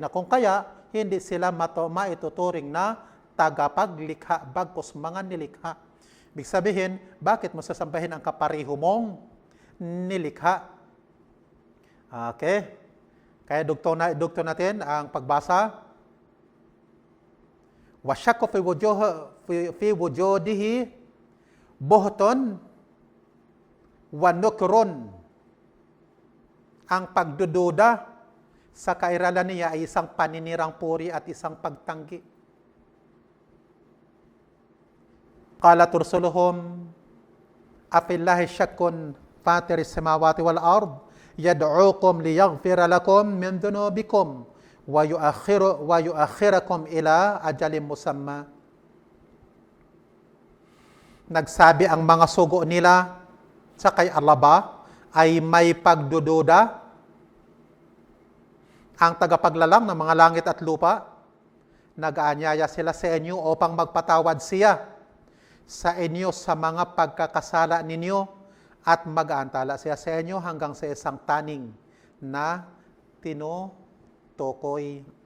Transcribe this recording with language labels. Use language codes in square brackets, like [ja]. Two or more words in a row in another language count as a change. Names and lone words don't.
[tl] Kung kaya, hindi sila maituturing na tagapaglikha bagkus mga nilikha. Ibig sabihin, bakit mo sasambahin ang kapareho mong nilikha? Okay? Kaya dugtong natin ang pagbasa. [ar] وَشَكُّ فِي وُجُودِهِ بُهْتٌ وَنُكْرٌ. Ang pagdududa sa kairalan niya ay isang paninirang puri at isang pagtanggi. قالت رسلهم أفي الله شك فاطر السماوات والأرض يدعوكم ليغفر لكم من ذنوبكم ويؤخركم إلى أجل مسمى. [tl] Nagsabi ang mga sugo nila sa kay Allah ba ay may pagdududa? Ang tagapaglalang ng mga langit at lupa, nag-aanyaya sila sa inyo upang magpatawad siya sa inyo sa mga pagkakasala ninyo at mag-aantala siya sa inyo hanggang sa isang taning na tinutukoy.